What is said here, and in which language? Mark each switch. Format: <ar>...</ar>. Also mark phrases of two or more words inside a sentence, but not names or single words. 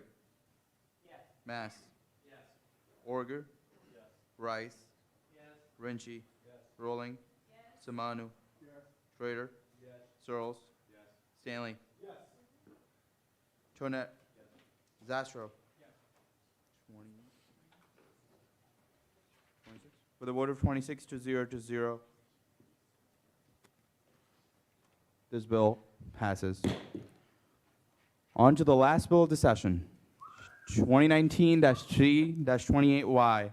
<en>Yes. Mass. Yes. Orger. Yes. Rice. Rinchi. Yes. Rolling. Yes. Samanu. Yes. Schrader. Yes. Searles. Yes. Stanley. Yes. Tonet. Yes. Zastro. Yes. 26. With a vote of 26 to 0, this bill passes. On to the last bill of the session, 2019-3-28Y.</en>